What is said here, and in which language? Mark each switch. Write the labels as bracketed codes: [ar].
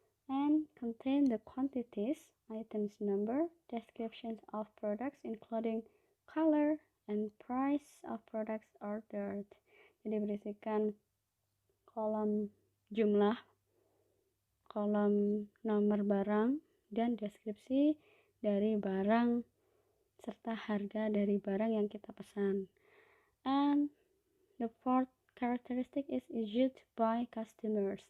[en] And contain the quantities, items number, descriptions of products including color and price of products ordered. [id] Jadi berisikan kolom jumlah, kolom nomor barang, dan deskripsi dari barang serta harga dari barang yang kita pesan. [en] And the fourth characteristic is issued by customers.